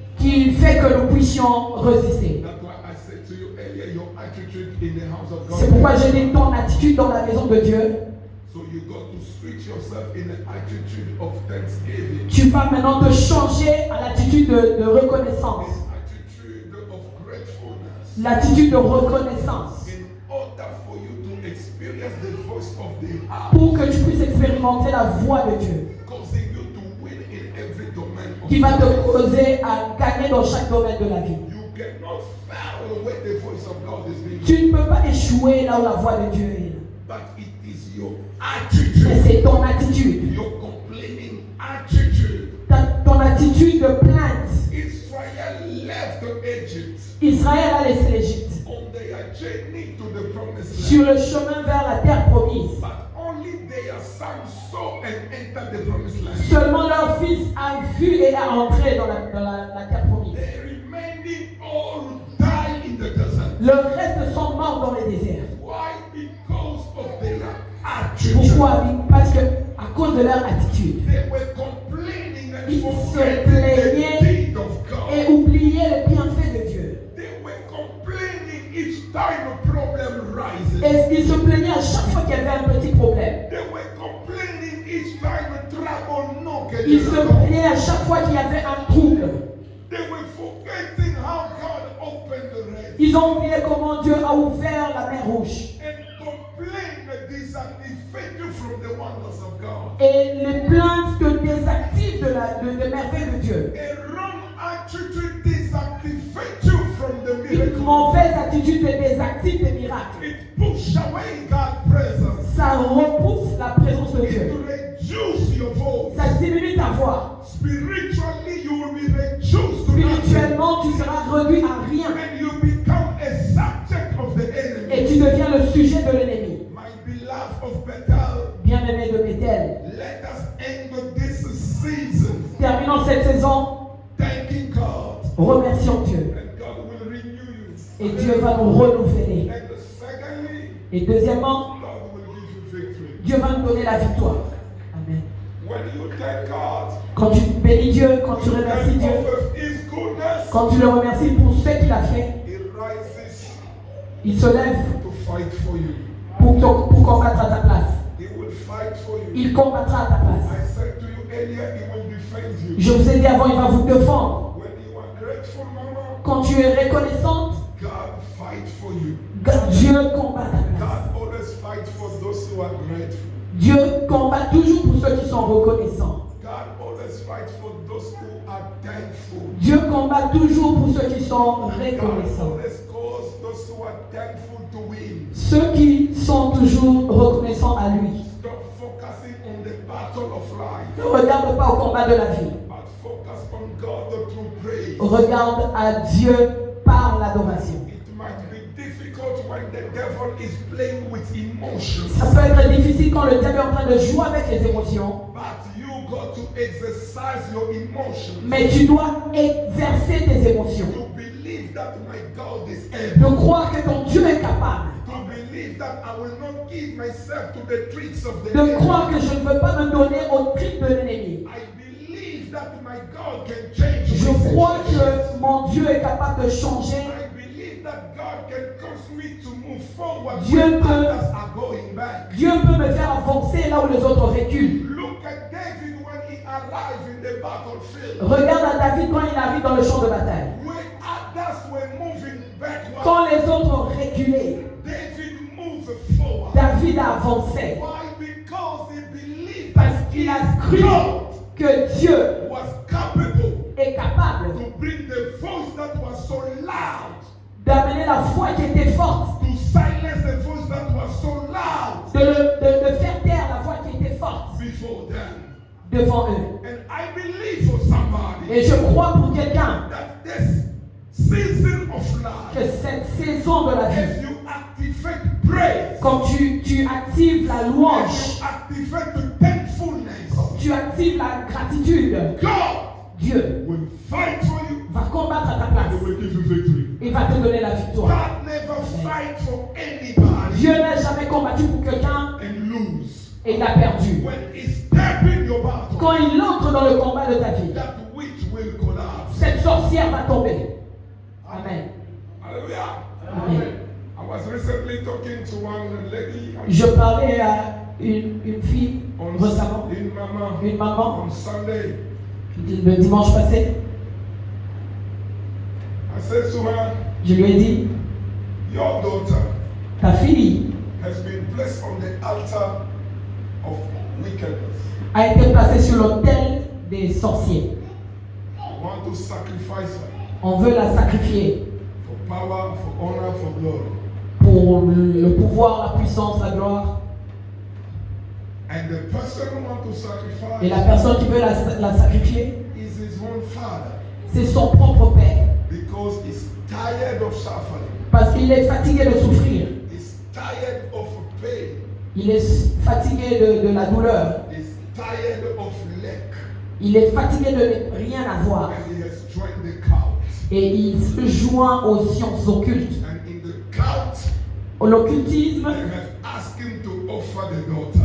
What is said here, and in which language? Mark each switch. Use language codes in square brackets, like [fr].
[fr] qui fait que nous puissions résister. [en] That's why I said to you earlier, your attitude in the house of [fr] C'est [en] God. [fr] pourquoi j'ai dit ton attitude dans la maison de Dieu. [en] So you got to switch yourself in an attitude of thanksgiving. [fr] Tu vas maintenant te changer à l'attitude de reconnaissance. [en] This attitude of gratefulness. [fr] L'attitude de reconnaissance. [en] In order for you to experience the voice of the heart, [fr] Pour que tu puisses expérimenter la voix de Dieu. [en] causing you to win in every domain of [fr] Qui va te [en] life. [fr] causer à gagner dans chaque domaine de la vie. [en] You cannot fail when the voice of God is being [fr] Tu ne peux pas échouer là où la voix de Dieu est. [en] but it is your [fr] Mais [en] attitude, [fr] c'est ton attitude. [en] your complaining attitude. [fr] Ton attitude de plainte. [en] Israel left Egypt [fr] Israël a laissé l'Égypte [en] on their journey to the promised land. [fr] sur le chemin vers la terre promise. [en] But only their sons saw and entered the promised land. [fr] Seulement leur fils a vu et a entré dans la terre promise. [en] The remaining all died in the desert. [fr] Le reste sont morts dans les déserts. [en] Why? Because of their attitude. [fr] Pourquoi? Parce que à cause de leur attitude. [en] They were complaining and [fr] Ils se [en] forgetting the [fr] plaignaient [en] deed of God. [fr] et oubliaient le bienfait de Dieu. [en] They were complaining each time a problem rises. [fr] Et ils se plaignaient à chaque fois qu'il y avait un petit problème. [en] They were complaining each time a trouble knocked [fr] Ils se [en] at the door. [fr] plaignaient à chaque fois qu'il y avait un trouble. [en] They were forgetting how God opened the Red Sea [fr] Ils ont oublié comment Dieu a ouvert la mer Rouge. [en] and complained that this dissipate you from the wonders of God. [fr] Et les plaintes te désactivent de merveilles de Dieu. [en] A wrong attitude disactivate you from the [fr] Une [en] miracle. [fr] mauvaise attitude te désactive des miracles. [en] It push away God's presence. [fr] Ça repousse la présence de [en] It [fr] Dieu. [en] reduce your voice. [fr] Ça diminue ta voix. [en] Spiritually, you will be reduced to nothing. [fr] Spirituellement, tu seras réduit à rien. [en] And you become a subject of the [fr] Et [en] enemy. [fr] tu deviens le sujet de l'ennemi. [en] My beloved of Bethel, [fr] Bien-aimé de Bethel. [en] let us end this season [fr] Terminons cette saison, [en] thanking God. [fr] remercions Dieu. [en] And God will renew you. [fr] Et Dieu va nous renouveler. [en] And secondly, [fr] Et deuxièmement, [en] God will give you victory. [fr] Dieu va nous donner la victoire. [en] Amen. When you thank God, [fr] Quand tu bénis Dieu, quand tu [en] you [fr] remercies Dieu, [en] of His goodness, [fr] quand tu le remercies pour ce qu'il a fait, [en] He rises [fr] il se lève [en] to fight for you. [fr] pour combattre à ta place. [en] He will fight for you. [fr] Il combattra à ta place. [en] I said to you earlier, He will defend you. [fr] Je vous ai dit avant, il va vous défendre. [en] When you are grateful, Mama, [fr] Quand tu es reconnaissante, [en] God fight for you. [fr] Dieu combat à ta place. [en] God always fight for those who are grateful. [fr] Dieu combat toujours pour ceux qui sont reconnaissants. [en] God always fight for those who are thankful. [fr] Dieu combat toujours pour ceux qui sont [en] God [fr] reconnaissants. [en] always cause those who are thankful to win. [fr] Ceux qui sont toujours reconnaissants à lui. [en] Stop focusing on the battle of life, [fr] Ne regarde pas au combat de la vie. [en] but focus on God through praise. [fr] Regarde à Dieu par l'adoration. [en] It might be difficult when the devil is playing with emotions, [fr] Ça peut être difficile quand le diable est en train de jouer avec les émotions. [en] but you got to exercise your emotions. [fr] Mais tu dois exercer tes émotions. [en] To believe that my God is [fr] De [en] able. [fr] croire que ton Dieu est capable. [en] To believe that I will not give myself to the tricks of the [fr] De [en] enemy. [fr] croire que je ne veux pas me donner au trip de l'ennemi. [en] I believe that my God can change [fr] Je [en] my [fr] crois [en] situation. [fr] que mon Dieu est capable de changer. [en] I believe that God can cause me to move forward [fr] Dieu [en] when [fr] peut- [en] others are going back. [fr] Dieu peut me faire avancer là où les autres reculent. [en] Look at David when he arrived in the battlefield. [fr] Regarde à David quand il arrive dans le champ de bataille. [en] When others were moving backward, [fr] Quand les autres reculaient, [en] David moved forward. [fr] David a avancé. [en] Why? Because he believed [fr] Parce [en] that [fr] qu'il a [en] his [fr] cru [en] God [fr] que Dieu [en] was capable [fr] est capable [en] to bring the voice that was so loud, [fr] d'amener la foi qui était forte, [en] to silence the voice that was so loud [fr] de faire taire la voix qui était forte [en] before them. [fr] devant eux. [en] And I believe for somebody [fr] Et je crois pour quelqu'un [en] that this season of [fr] que [en] life, [fr] cette saison de la vie, [en] as you activate praise, [fr] quand tu actives la [en] as [fr] louange, [en] you activate the thankfulness, [fr] tu actives la gratitude, [en] God [fr] Dieu [en] will fight for you. [fr] va combattre à ta [en] He [fr] place. [en] will give you victory. [fr] Il va te donner la victoire. [en] God never fight for anybody [fr] Dieu n'a jamais combattu pour quelqu'un [en] and lose. [fr] et il a perdu. [en] When he step in your battle, [fr] Quand il entre dans le combat de ta vie, [en] that witch will collapse. [fr] cette sorcière va tomber. [en] Amen. Hallelujah. Amen. I was recently talking to one lady [fr] Je parlais à une fille récemment, [en] in Mama [fr] une maman, [en] on Sunday. [fr] le dimanche passé. [en] I said to her, [fr] Je lui ai dit, [en] your daughter [fr] ta fille [en] has been placed on the altar of wickedness. [fr] a été placée sur l'autel des sorciers. [en] I want to sacrifice her [fr] On veut la sacrifier [en] for power, for honor, for glory. [fr] pour le pouvoir, la puissance, la gloire. [en] And the person who wants to [fr] Et la personne qui veut la sacrifier, [en] is his own father. [fr] c'est son propre père. [en] Because he's tired of suffering. [fr] Parce qu'il est fatigué de souffrir. [en] He's tired of pain. [fr] Il est fatigué de la douleur. [en] He's tired of lack. [fr] Il est fatigué de ne rien avoir. [en] And he has joined the cult. [fr] Et il se joint aux sciences occultes. [en] And in the cult, [fr] L'occultisme [en] they have asked him to offer the daughter.